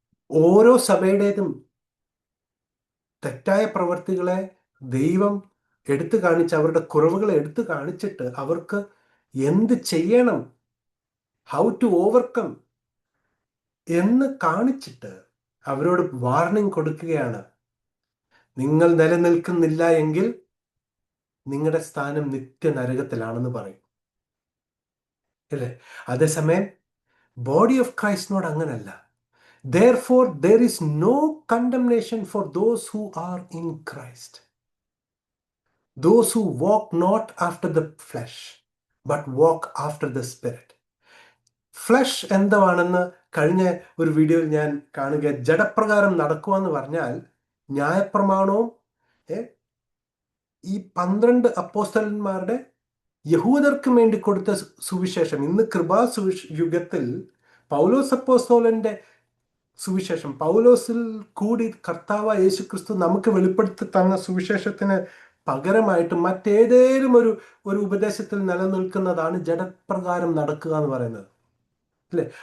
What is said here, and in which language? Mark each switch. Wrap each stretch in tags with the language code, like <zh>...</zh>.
<ml>ഓരോ സഭയുടേതും തെറ്റായ പ്രവൃത്തികളെ ദൈവം എടുത്തു കാണിച്ച്, അവരുടെ കുറവുകളെ എടുത്തു കാണിച്ചിട്ട് അവർക്ക് എന്ത് ചെയ്യണം,</ml> <en>how to overcome</en> <ml>എന്ന് കാണിച്ചിട്ട് അവരോട് വാർണിംഗ് കൊടുക്കുകയാണ്. നിങ്ങൾ നിലനിൽക്കുന്നില്ല എങ്കിൽ നിങ്ങളുടെ സ്ഥാനം നിത്യനരകത്തിലാണെന്ന് പറയും, അല്ലേ? അതേസമയം ബോഡി ഓഫ് ക്രൈസ്റ്റിനോട് അങ്ങനല്ല.</ml> <en>Therefore, there is no condemnation for those who are in Christ. Those who walk not after the flesh, but walk after the Spirit.</en> <ml>Flush എന്താണെന്ന് കഴിഞ്ഞ ഒരു വീഡിയോയിൽ ഞാൻ കാണുക, ജഡപ്രകാരം നടക്കുക എന്ന് പറഞ്ഞാൽ ന്യായപ്രമാണവും ഈ 12 അപ്പോസ്തലന്മാരുടെ യഹൂദർക്ക് വേണ്ടി കൊടുത്ത സുവിശേഷം, ഇന്ന് യുഗത്തിൽ പൗലോസ് അപ്പോസ്തലന്റെ സുവിശേഷം, പൗലോസിൽ കൂടി കർത്താവ് യേശുക്രിസ്തു നമുക്ക് വെളിപ്പെടുത്തി തന്ന സുവിശേഷത്തിന് പകരമായിട്ട് മറ്റേതേലും ഒരു ഉപദേശത്തിൽ നിലനിൽക്കുന്നതാണ് ജഡപ്രകാരം നടക്കുക എന്ന് പറയുന്നത്, അല്ലെ?</ml>